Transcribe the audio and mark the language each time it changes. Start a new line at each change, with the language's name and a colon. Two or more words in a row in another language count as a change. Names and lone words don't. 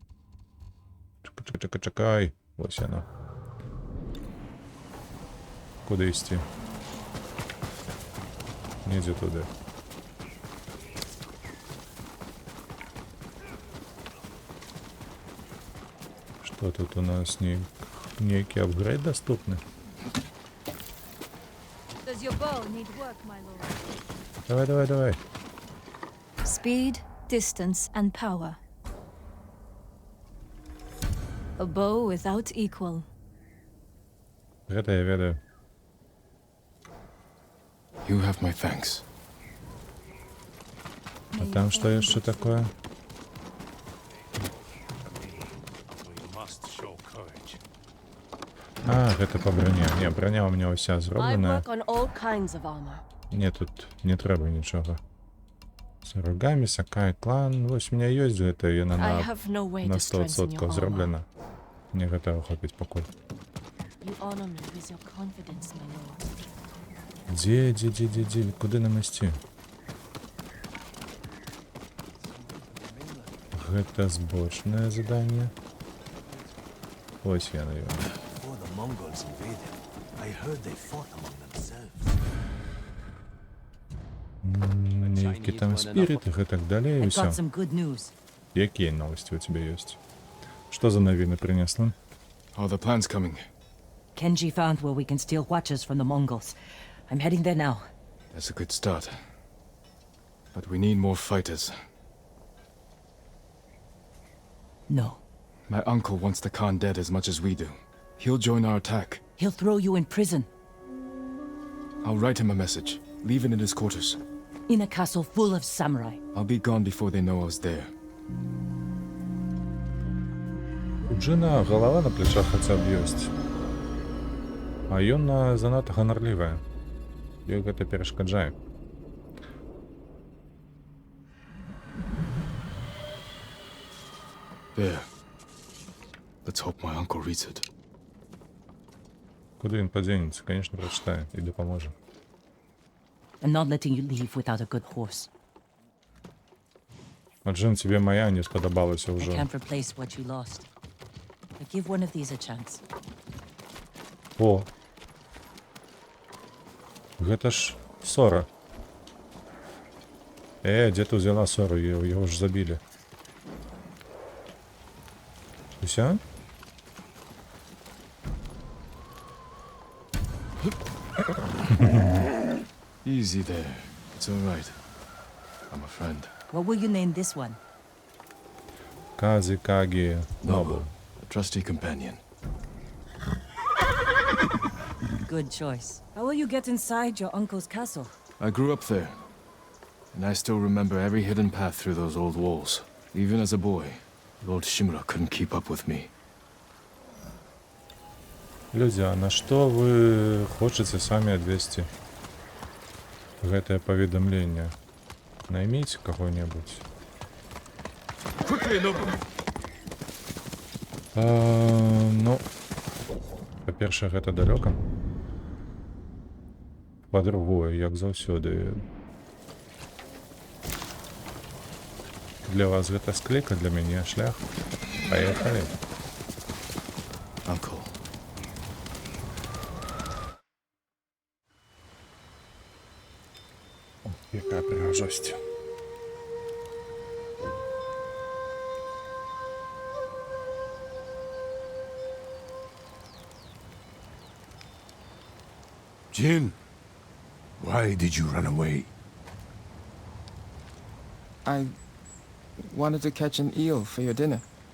Belarusian: Чакай. Вось яно. Куды ісці? Недзе туды. Што тут у нас нейкі апгрейд даступны?
English: Does your bow need work, my lord?
Belarusian: Давай.
English: Speed, distance, and power. A bow without equal.
Belarusian: Гэта я ведаю.
English: You have my thanks.
Belarusian: А там што яшчэ такое? А, гэта па броне. Не, броня
Russian: у меня
Belarusian: ўся
English: I
Belarusian: зробленая.
English: work on all kinds of armor.
Belarusian: Не, тут не трэба нічога. З рогамі, Сакай, клан. Вось
Russian: у меня
Belarusian: ёсць гэта, яна
English: I
Belarusian: на
English: have no way
Belarusian: на
English: to strengthen 100% your armor.
Belarusian: зроблена. Мне гэтага хопіць пакуль.
English: You honor me with your confidence, my lord.
Belarusian: Дзе, куди нам ісці? Гэта збочнае заданне.
Ukrainian: Ось я на його.
English: Before the Mongols invaded, I heard they fought among themselves.
Belarusian: Нейкі там спірит і гэтак далей, і
English: I've
Belarusian: ўсё.
English: got some good news.
Belarusian: Якія
Russian: новости у тебя
Belarusian: ёсць? Што за навіны прынесла?
English: Are the plans coming? Kenji found where we can steal watches from the Mongols. I'm heading there now. That's a good start. But we need more fighters. No. My uncle wants the Khan dead as much as we do. He'll join our attack. He'll throw you in prison. I'll write him a message. Leave it in his quarters. In a castle full of samurai. I'll be gone before they know I was there.
Belarusian: У Джина голова на плечах хаця б ёсць. А ён занадта ганарлівая. Ёй гэта перашкаджае.
English: There. Let's hope my uncle reads it.
Ukrainian: Куди він подзенецца?
Belarusian: Конечно, прачытае і дапаможа.
English: I'm not letting you leave without a good horse.
Ukrainian: А Джин, тебе моя не сподобалася
English: I
Belarusian: ўжо.
English: can't replace what you lost. But give one of these a chance.
Belarusian: О! Гэта ж Сора. Дзе ты взяла Сору? Яго ж забілі. Усё?
English: Easy there. It's all right. I'm a friend. What will you name this one? Казикаги Нобу. A trusty companion. Good choice. How will you get inside your uncle's castle? I grew up there. And I still remember every hidden path through those old walls. Even as a boy, Lord Shimura couldn't keep up with me.
Belarusian: Люди, а на што вы хочаце самі адвесці гэтае паведамленне? Найміце каго-небудзь. Ну, па-першае, гэта далёка. Па-другое, як заўсёды. Для вас гэта склейка, для мяне шлях. Паехалі.
English: Uncle.
Belarusian: Якая прыгажосць.
English: Jin, why did you run away? I wanted to catch an eel for your dinner.